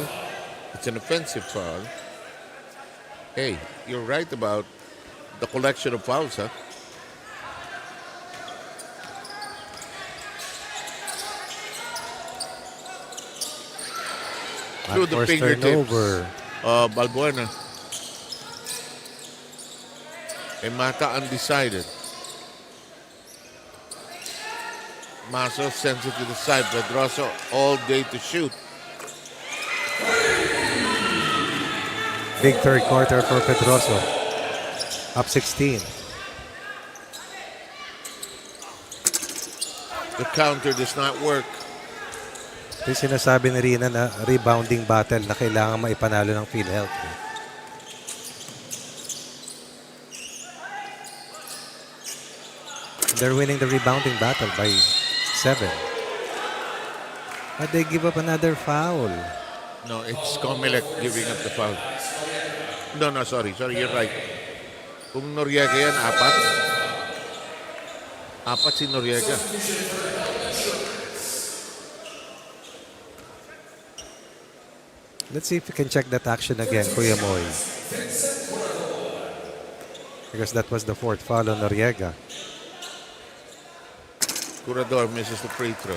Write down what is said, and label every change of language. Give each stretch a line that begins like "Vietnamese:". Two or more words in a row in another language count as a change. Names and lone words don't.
English: It's an offensive foul. Hey, you're right about the collection of fouls, huh? Through the First fingertips. turnover. Balbuena. Mata undecided. Maso sends it to the side. Pedroso all day to shoot. Big third quarter for Pedroso. Up 16. The counter does not work.
Filipino: Ito yung sinasabi ni Rina na
English: rebounding battle
Filipino: na kailangan maipanalo ng PhilHealth.
English: They're winning the rebounding battle by 7. But they give up another foul. No, it's COMELEC giving up the foul. No, sorry, you're right.
Filipino: Kung Noriega yan, 4. 4 si Noriega.
English: Let's see if we can check that action again, Kuya Moy. Because that was the 4th foul on Noriega. Curador misses the free throw.